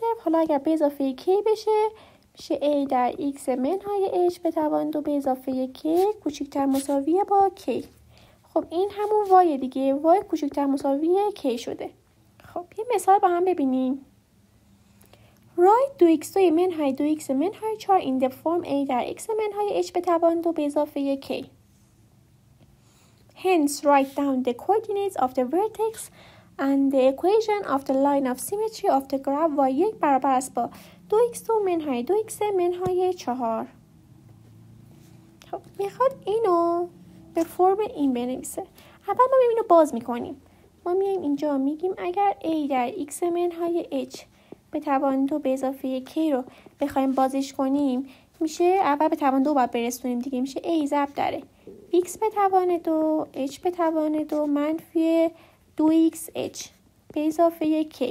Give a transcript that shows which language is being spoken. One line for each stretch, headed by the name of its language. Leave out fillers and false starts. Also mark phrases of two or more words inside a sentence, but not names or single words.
Persian: حالا اگر به اضافه k بشه میشه a در x منهای h به توان 2 به اضافه k کوچکتر مساوی با k. خب این همون y دیگه، y کوچکتر مساوی k شده. خب یه مثال با هم ببینیم. Write 2x2 منهای 2x منهای 4
English: in the form
Persian: a در x منهای h به توان 2 به اضافه k.
English: Hence write down the coordinates of the vertex and the equation of the line of symmetry of the graph y1
Persian: برابر است با 2x2 منهای 2x منهای 4. خب میخواد اینو به فرم این بنویسه. اول ما اینو باز میکنیم. ما میایم اینجا میگیم اگر a در x منهای h به توان 2 به اضافه k رو بخوایم بازش کنیم، میشه اول به توان 2 باید برسونیم دیگه، میشه a ضرب در x به توان 2 h به توان 2 منفی 2xh به اضافه k.